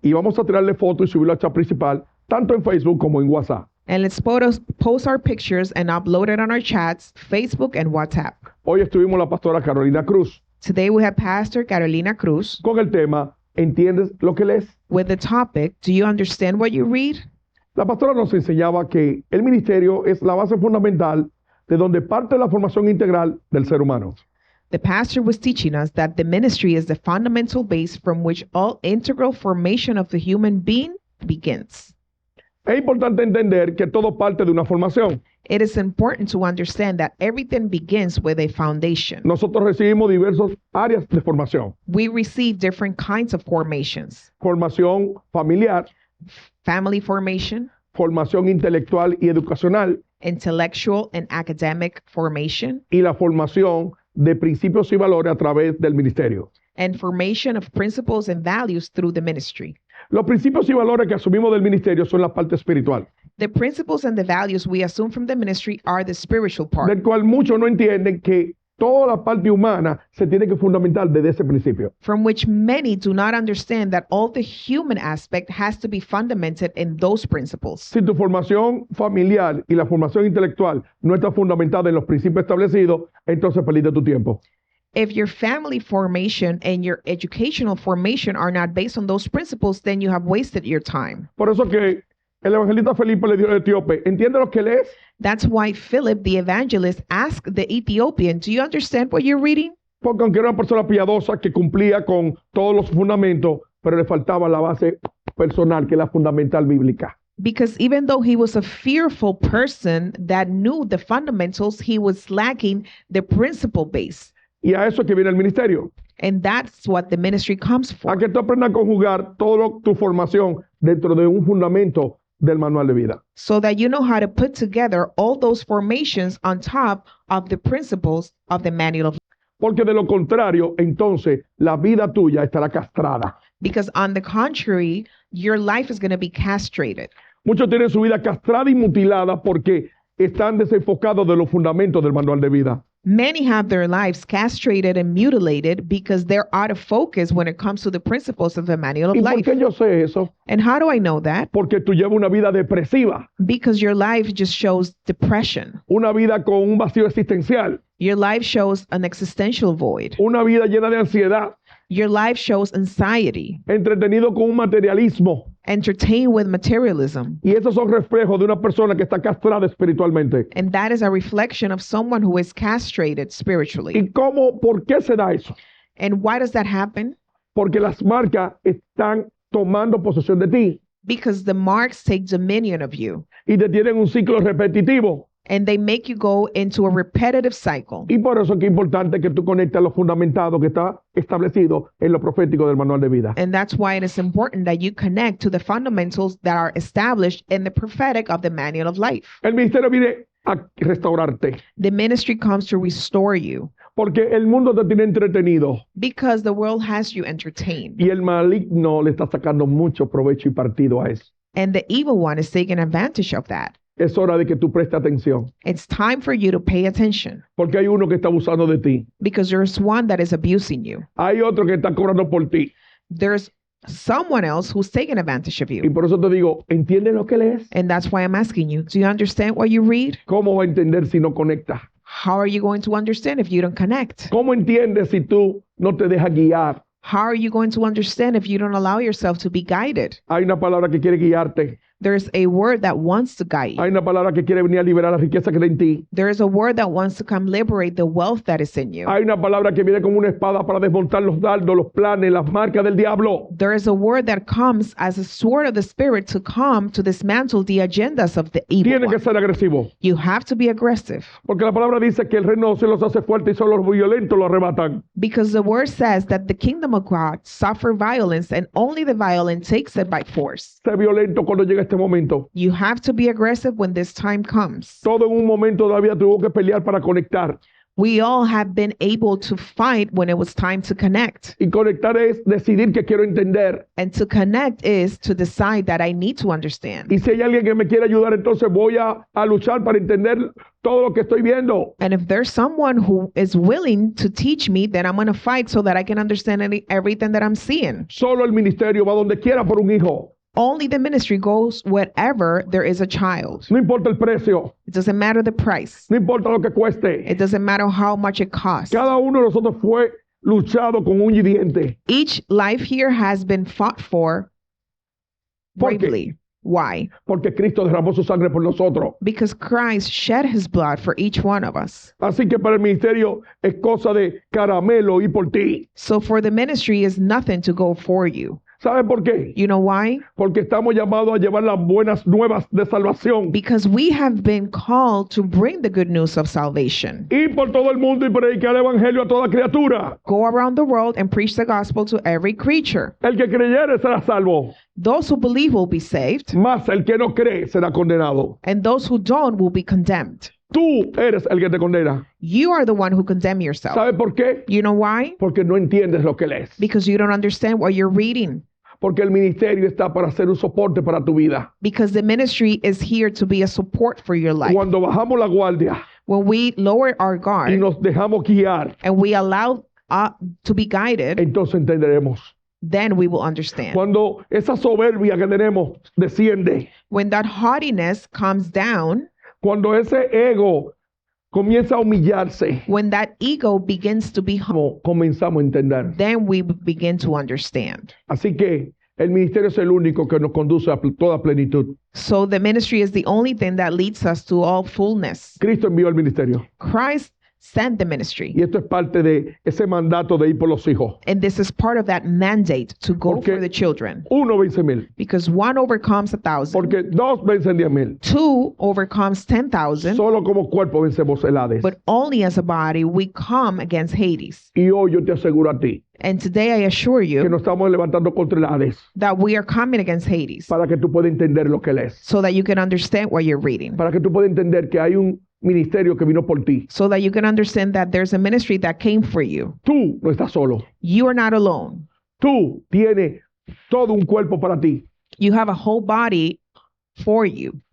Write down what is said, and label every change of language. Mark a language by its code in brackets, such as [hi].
[es] y vamos a tirarle fotos y subirlo al chat principal, tanto en Facebook como en WhatsApp. [en] and let's post our pictures and upload it on our chats, Facebook and WhatsApp. [es] Hoy estuvimos la pastora Carolina Cruz [en] Today we have Pastor Carolina Cruz [es] con el tema ¿Entiendes lo que lees? [en] with the topic, Do you understand what you read? [es] La pastora nos enseñaba que el ministerio es la base fundamental de donde parte la formación integral del ser humano. [en] The pastor was teaching us that the ministry is the fundamental base from which all integral formation of the human being begins. [es] Es importante entender que todo parte de una formación. [en] It is important to understand that everything begins with a foundation. [es] Nosotros recibimos diversas áreas de formación. [en] We receive different kinds of formations. [es] Formación familiar, [en] Family formation, [es] formación intelectual y educacional [en] intellectual and academic formation, [es] y la formación de principios y valores a través del ministerio. [en] and formation of principles and values through the ministry. [es] Los principios y valores que asumimos del ministerio son la parte espiritual, [en] The principles and the values we assume from the ministry are the spiritual part, [es] del cual muchos no entienden que toda la parte humana se tiene que fundamentar desde ese principio. [en] from which many do not understand that all the human aspect has to be fundamented in those principles. [es] Si tu formación familiar y la formación intelectual no está fundamentada en los principios establecidos, entonces perdiste tu tiempo. [en] If your family formation and your educational formation are not based on those principles, then you have wasted your time. [es] Por eso que el evangelista Felipe le dio al etíope, ¿entiende lo que lees? [en] That's why Philip, the evangelist, asked the Ethiopian, Do you understand what you're reading? [es] Porque aunque era una persona piadosa que cumplía con todos los fundamentos, pero le faltaba la base personal, que es la fundamental bíblica. [en] Because even though he was a fearful person that knew the fundamentals, he was lacking the principle base. [es] Y a eso es que viene el ministerio. [en] And that's what the ministry comes [es] A [en] for. [es] que tú aprendas a conjugar toda tu formación dentro de un fundamento del manual de vida. [en] So that you know how to put together all those formations on top of the principles of the manual of. [es] Porque de lo contrario, entonces la vida tuya estará castrada. [en] Because on the contrary, your life is going to be castrated. [es] Muchos tienen su vida castrada y mutilada porque están desenfocados de los fundamentos del manual de vida. [en] Many have their lives castrated and mutilated because they're out of focus when it comes to the principles of the manual of [es] ¿Y por [en] life. [es] qué yo sé eso? [en] And how do I know that? [es] Porque tú llevas una vida depresiva, [en] Because your life just shows depression. [es] una vida con un vacío existencial, [en] Your life shows an existential void. [es] una vida llena de ansiedad, [en] Your life shows anxiety, [es] entretenido con un materialismo. [en] entertained with materialism. [es] Y esos son reflejos de una persona que está castrada espiritualmente. [en] And that is a reflection of someone who is castrated spiritually. [es] ¿Y cómo, por qué se da eso? [en] And why does that happen? [es] Porque las marcas están tomando posesión de ti [en] Because the marks take dominion of you. [es] y te tienen un ciclo repetitivo. [en] and they make you go into a repetitive cycle. [es] Y por eso es que es importante que tú conectes a lo fundamentado que está establecido en lo profético del manual de vida. [en] And that's why it is important that you connect to the fundamentals that are established in the prophetic of the manual of life. [es] El ministerio viene a restaurarte, [en] The ministry comes to restore you [es] porque el mundo te tiene entretenido [en] because the world has you entertained, [es] y el maligno le está sacando mucho provecho y partido a eso. [en] and the evil one is taking advantage of that. [es] Es hora de que tú prestes atención, [en] It's time for you to pay attention [es] porque hay uno que está abusando de ti. [en] because there's one that is abusing you. [es] Hay otro que está cobrando por ti. [en] There's someone else who's taking advantage of [es] Y [en] you. [es] por eso te digo, ¿entiendes lo que lees? [en] And that's why I'm asking you, do you understand what you read? [es] ¿Cómo va a entender si no conecta? [en] How are you going to understand if you don't connect? [es] ¿Cómo entiendes si tú no te dejas guiar? [en] How are you going to understand if you don't allow yourself to be guided? [es] Hay una palabra que quiere guiarte. [en] There's a word that wants to guide you. [es] Hay una palabra que quiere venir a liberar la riqueza que está en ti. [en] There is a word that wants to come liberate the wealth that is in you. [es] Hay una palabra que viene como una espada para desmontar los dardos, los planes, las marcas del diablo. [en] There is a word that comes as a sword of the spirit to come to dismantle the agendas of the evil [es] Tiene que [en] one. [es] ser agresivo. [en] You have to be aggressive [es] Porque la palabra dice que el reino de los cielos se hace fuerte y solo los violentos lo arrebatan. [en] because the word says that the kingdom of God suffer violence and only the violent takes it by force. [es] Sé violento cuando llega este momento. [en] You have to be aggressive when this time comes. [es] Todo en un momento de la vida tuvo que pelear para conectar. [en] We all have been able to fight when it was time to connect. [es] Y conectar es decidir que quiero entender. [en] And to connect is to decide that I need to understand. [es] Y si hay alguien que me quiere ayudar, entonces voy a luchar para entender todo lo que estoy viendo. [en] And if there's someone who is willing to teach me, then I'm going to fight so that I can understand everything that I'm seeing. [es] Solo el ministerio va donde quiera por un hijo. [en] Only the ministry goes wherever there is a child. [es] No importa el precio. [en] It doesn't matter the price. [es] No importa lo que cueste. [en] It doesn't matter how much it costs. [es] Cada uno de nosotros fue luchado con uña y diente. [en] Each life here has been fought for [es] ¿Por qué? [en] bravely. Why? [es] Porque Cristo derramó su sangre por nosotros. [en] Because Christ shed his blood for each one of us. [es] Así que para el ministerio es cosa de caramelo y por ti. [en] So for the ministry is nothing to go for you. [es] ¿Sabe por qué? [en] You know why? [es] Porque estamos llamados a llevar las buenas nuevas de salvación. [en] Because we have been called to bring the good news of salvation. [es] Ir por todo el mundo y predicar el evangelio a toda criatura. [en] Go around the world and preach the gospel to every creature. [es] El que creyere será salvo, [en] Those who believe will be saved, [es] mas el que no cree será condenado. [en] and those who don't will be condemned. [es] Tú eres el que te condena. [en] You are the one who condemn yourself. [es] ¿Sabe por qué? [en] You know why? [es] Porque no entiendes lo que lees. [en] Because you don't understand what you're reading. [es] Porque el ministerio está para ser un soporte para tu vida. [en] Because the ministry is here to be a support for your life. [es] Cuando bajamos la guardia [en] When we lower our [es] y [en] guard [es] nos dejamos guiar, [en] and we allow to be guided, [es] entonces entenderemos. [en] then we will understand. [es] Cuando esa soberbia que tenemos desciende, [en] When that haughtiness comes down, [es] cuando ese ego comienza a humillarse, [en] when that ego begins to be humble, [es] comenzamos a entender. [en] then we begin to understand. [es] Así que el ministerio es el único que nos conduce a toda plenitud. [en] So the ministry is the only thing that leads us to all fullness. [es] Cristo envió el ministerio. [en] Christ sent the ministry. [es] Y esto es parte de ese mandato de ir por los hijos. [en] And this is part of that mandate to go [es] Porque [en] for the children. [es] Uno vence 1,000. [en] Because one overcomes 1,000. [es] Porque dos vencen 10,000. [en] Two overcomes 10,000. [es] Solo como cuerpo vencemos el Hades. [en] But only as a body we come against Hades. [es] Y hoy yo te aseguro a ti [en] And today I assure [es] que [en] you [es] nos estamos levantando contra el Hades [en] that we are coming against Hades [es] para que tú puedas entender lo que lees. [en] so that you can understand what you're reading. [es] Para que tú puedas entender que hay un ministerio que vino por ti. [en] So that you can understand that there's a ministry that came for you. [es] Tú no estás solo. [en] You are not alone. [es] Tú tienes todo un cuerpo para ti. [en] You have a whole body for you.